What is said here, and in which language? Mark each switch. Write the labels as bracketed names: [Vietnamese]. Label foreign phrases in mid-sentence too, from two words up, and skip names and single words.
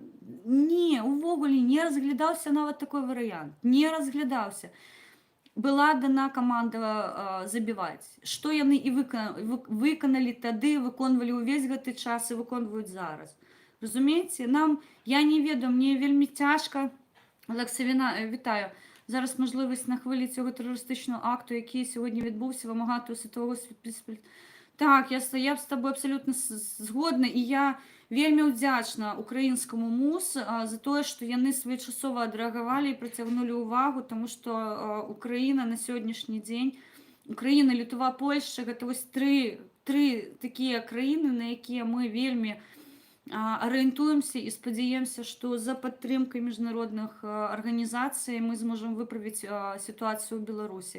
[Belarusian] Не, увогуле не разглядаўся нават такой варыянт, не разглядаўся. Была дана каманда забіваць. Што яны і выканалі тады, выконвалі ўвесь гэты час і выконваюць зараз. Разумееце, я не ведаю, мне вельмі цяжка. Олекса, вітаю. [Ukrainian] Зараз можливість на хвилі цього терористичного акту, який сьогодні відбувся, вимагати у світового спільноти. Так, я з тобою абсолютно згодна, і я вельмі вдячна українському МУС за те, що вони своєчасово відреагували і притягнули увагу, тому що Україна на сьогоднішній день, Україна, Литва, Польща, це ось три такі країни, на які ми вельмі орієнтуємося і сподіваємося, що за підтримкою міжнародних організацій ми зможемо виправити ситуацію у Білорусі.